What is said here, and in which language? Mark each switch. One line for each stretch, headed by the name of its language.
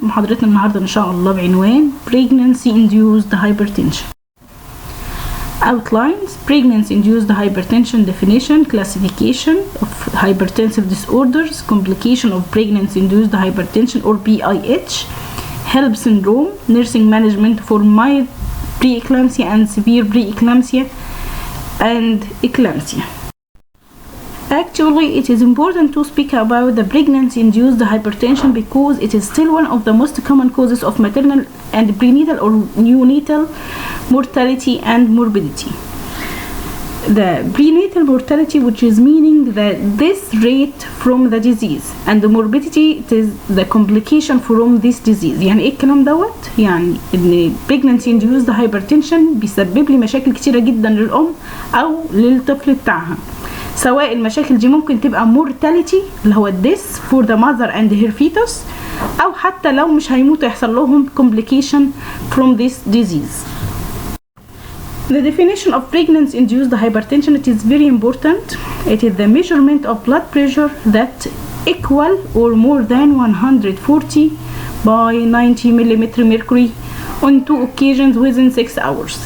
Arabic: محاضرتنا النهارده ان شاء الله بعنوان Pregnancy Induced Hypertension.
English: Outlines: Pregnancy Induced Hypertension definition, classification of hypertensive disorders, complication of pregnancy induced hypertension or PIH, HELP syndrome, nursing management for mild preeclampsia and severe preeclampsia, and eclampsia. Actually, it is important to speak about the pregnancy-induced hypertension because it is still one of the most common causes of maternal and prenatal or neonatal mortality and morbidity. The prenatal mortality, which is meaning the death rate from the disease, and the morbidity, it is the complication from this disease.
Arabic: يعني ايه الكلام دوت؟ يعني ان pregnancy-induced hypertension بيسبب لي مشاكل كتيرة جدا للأم أو للطفل بتاعها. سواء المشاكل دي ممكن تبقى mortality اللي هو
English: death for the mother and her fetus،
Arabic: أو حتى لو مش هيموتوا يحصل لهم
English: complication from this disease. The definition of pregnancy-induced hypertension, it is very important. It is the measurement of blood pressure that equal or more than 140 by 90 mm mercury on 2 occasions within 6 hours.